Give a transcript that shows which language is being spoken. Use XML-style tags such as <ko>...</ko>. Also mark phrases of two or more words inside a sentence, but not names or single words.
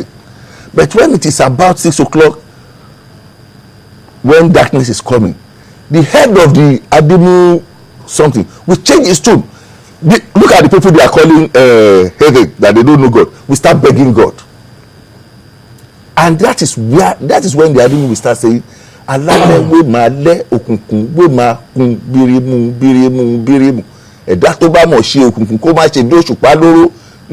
<en>But when it is about 6 o'clock, when darkness is coming, the head of the Adimu something will change his tune. Look at the people they are calling heaven, that they don't know God. We start begging God. And that is when the Adimu will start saying,</en> <yo>"Alale we ma le okunkun we ma kun birimu birimu birimu." Ẹ̀dá tó bá mọ̀ ṣe òkùnkùn kó má ṣe bí òṣùpá lóró.</yo>